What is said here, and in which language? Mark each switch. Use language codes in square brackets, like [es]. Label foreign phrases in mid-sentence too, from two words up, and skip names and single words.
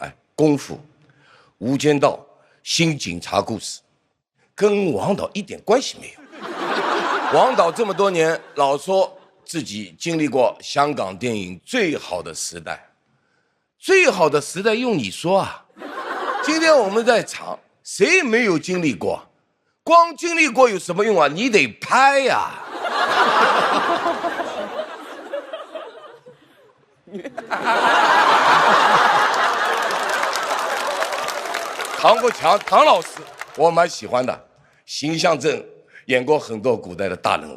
[zh] 功夫、無間道、新警察故事，跟王導一點關係沒有。王導這麼多年老說自己經歷過香港電影最好的時代，最好的時代用你說啊？今天我們在場，誰也沒有經歷過，光經歷過有什麼用啊？你得拍呀。唐国强，唐老师，我蛮喜欢的，形象正，演过很多古代的大人物。